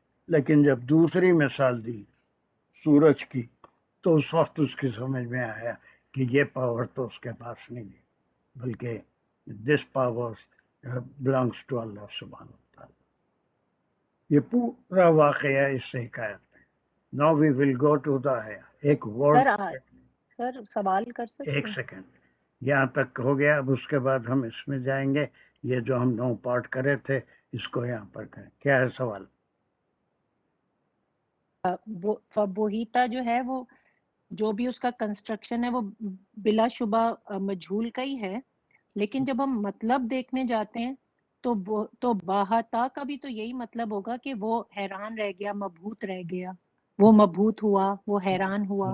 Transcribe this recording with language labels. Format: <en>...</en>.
<ur>لیکن جب دوسری مثال دی سورج کی تو اس وقت اس کی سمجھ میں آیا کہ یہ پاور تو اس کے پاس نہیں ہے، بلکہ</ur> <en>this power belongs to</en> <ur>اللہ سبحانہ وتعالی. یہ پورا واقعہ اس سے حکایت ہے.</ur> <en>Now we will go to the</en> <ur>ایک ورڈ. سر سوال کر سکتے ہیں؟ 1 سیکنڈ. یہاں تک ہو گیا. اب اس کے بعد ہم اس میں جائیں گے. یہ جو ہم 9 پارٹ کرے تھے اس کو یہاں پر کریں. کیا ہے سوال؟ فبوہیتا جو ہے وہ جو بھی اس کا کنسٹرکشن ہے وہ بلا شبہ مجہول کا ہی ہے، لیکن جب ہم مطلب دیکھنے جاتے ہیں تو باہتا کا بھی تو یہی مطلب ہوگا کہ وہ حیران رہ گیا، مبہوت رہ گیا، وہ مبہوت ہوا، وہ حیران ہوا.</ur>